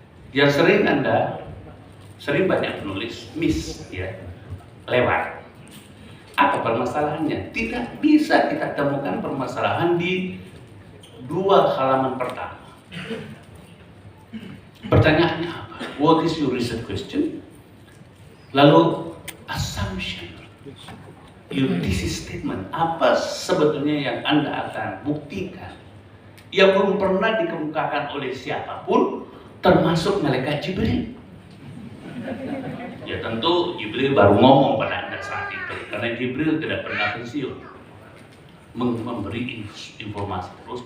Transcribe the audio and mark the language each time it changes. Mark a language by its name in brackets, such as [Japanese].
[Indonesian] Yang sering banyak menulis miss, ya, lewat. Apa permasalahannya? Tidak bisa kita temukan permasalahan di 2 halaman pertama. Pertanyaannya apa? [English] What is your research question? [Indonesian] Lalu [English] assumption, your thesis statement. [Indonesian] Apa sebetulnya yang Anda akan buktikan yang belum pernah dikemukakan oleh siapapun, termasuk malaikat Jibril. Ya tentu Jibril baru ngomong pada Anda saat itu, karena Jibril tidak pernah pensiun memberi informasi terus.